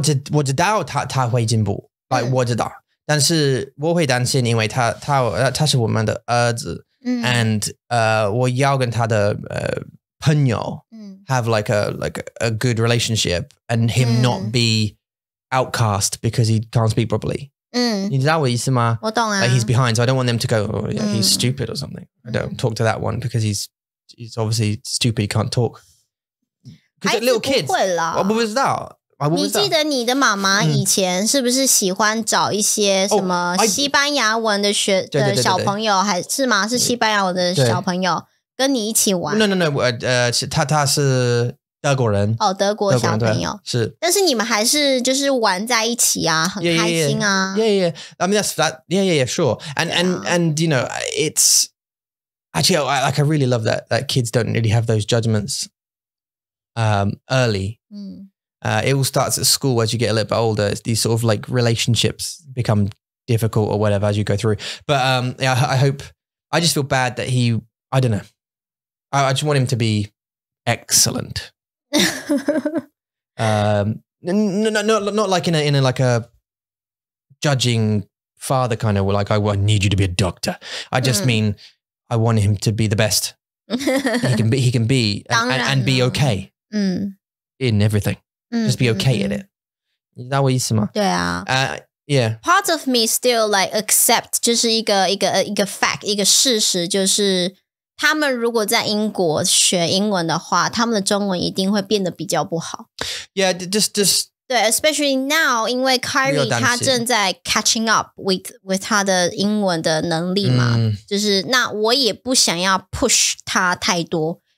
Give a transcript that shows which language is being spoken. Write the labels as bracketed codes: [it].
[zh] 我知道他会进步，我知道，但是我会担心，因为他是我们的儿子，and 我要跟他的朋友 [en] have like a good relationship, and him not be outcast because he can't speak properly. [zh] 你知道我的意思吗？我懂啊。 [en] Like he's behind, so I don't want them to go, oh, yeah, he's stupid or something. I don't talk to that one because he's obviously stupid, he can't talk. Because little kids, [zh] 不会啦。我不知道。你记得你的妈妈以前是不是喜欢找一些什么西班牙文的小朋友，还是吗？是西班牙文的小朋友跟你一起玩 [en] ？No， 他是德国人。 [zh] 德国小朋友是，但是你们还是就是玩在一起啊，很开心啊。 [en] Yeah. I mean that's that. Yeah, sure. And you know, it's actually I really love that kids don't really have those judgments early. It all starts at school as you get a little bit older. These sort of like relationships become difficult or whatever as you go through. But yeah, I just feel bad that I don't know. I just want him to be excellent. not like in a like a judging father kind of like I need you to be a doctor. I just mean I want him to be the best he can be and be okay in everything. Just be okay in it. [zh] 你知道我意思吗？对啊。 [en] Yeah. Part of me still like accept [zh] 就是一个 fact 一个事实，就是他们如果在英国学英文的话，他们的中文一定会变得比较不好。 [en] Yeah, just [zh] 对 [en] especially now [zh] 因为 Kyrie 他正在 [en] catching up with [zh] 他的英文的能力嘛，就是那我也不想要 push 他太多。